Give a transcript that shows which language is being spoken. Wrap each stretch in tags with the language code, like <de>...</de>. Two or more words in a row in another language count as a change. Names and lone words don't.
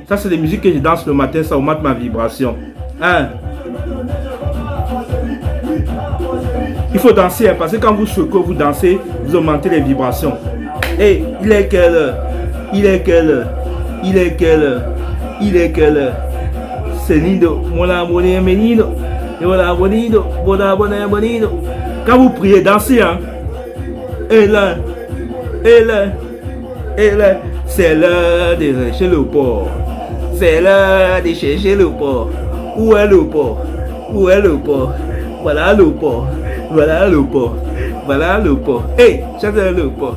<fr>Ça, c'est des musiques que je danse le matin, ça augmente ma vibration. Hein? Il faut danser, hein, parce que quand vous dansez, vous augmentez les vibrations. Hey! Il est quelle heure? Il est quelle heure? Il est quelle heure? Il est quelle heure?</fr> <pt>C'est lindo, mola bonito, menino, mola bonito, bonito.</pt> <fr>Quand vous priez, dansez, hein. Et là, c'est l'heure de chercher le port. C'est l'heure de chercher le port. Où est le port? Où est le port? Voilà le port. Voilà le port. Voilà le port. Hey, chassez le port.</fr>